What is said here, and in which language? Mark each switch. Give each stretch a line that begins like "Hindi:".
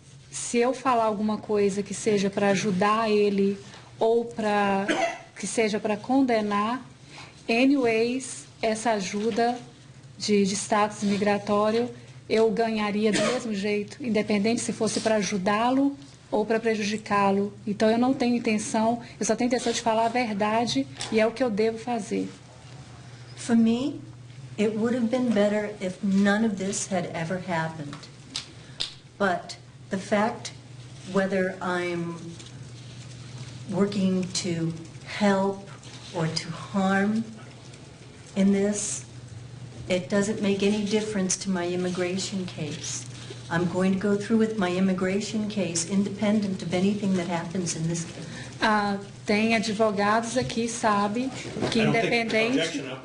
Portuguese: Se eu falar alguma coisa que seja para ajudar ele ou que seja para condenar, anyways, essa ajuda de status migratório eu ganharia do mesmo jeito, independente se fosse para ajudá-lo ou para prejudicá-lo. Então eu não tenho intenção, eu só tenho intenção de falar a verdade e é o que eu devo fazer.
English: For me, it would have been better if none of this had ever happened. But the fact whether I'm working to help or to harm in this, it doesn't make any difference to my immigration case. I'm going to go through with my immigration case independent of anything that happens in this case.
Portuguese: Tem advogados aqui, sabe, que independente...